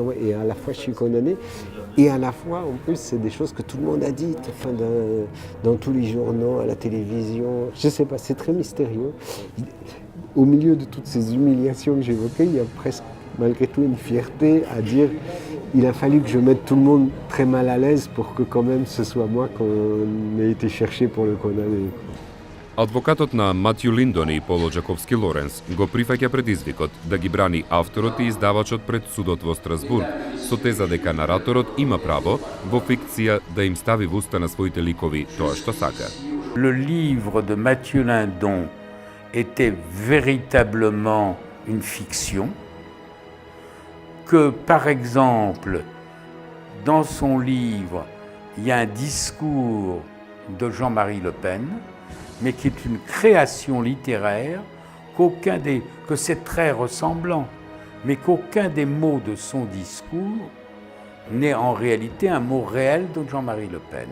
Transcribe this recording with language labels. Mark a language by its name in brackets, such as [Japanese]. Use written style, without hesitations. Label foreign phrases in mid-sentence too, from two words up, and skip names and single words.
[French] Et à la fois je suis condamné, et à la fois en plus c'est des choses que tout le monde a dites, enfin, dans tous les journaux, à la télévision, je sais pas, c'est très mystérieux. Au milieu de toutes ces humiliations que j'évoquais, il y a presque malgré tout une fierté à dire il a fallu que je mette tout le monde très mal à l'aise pour que quand même ce soit moi qu'on ait été chercher pour le condamner. [Macedonian] Адвокатот на Матју Линдон и Поло Джаковски Лоренс го прифаќа предизвикот да ги брани авторот и издавачот пред судот во Страсбург со теза дека нараторот има право во фикција да им стави в уста на своите ликови тоа што сака. [French] Le livre de Mathieu Lindon était véritablement une fiction, que par exemple, dans son livre, il y a un discours de Jean-Marie Le Pen, mais qui est une création littéraire, que c'est très ressemblant, mais qu'aucun des mots de son discours n'est en réalité un mot réel de Jean-Marie Le Pen.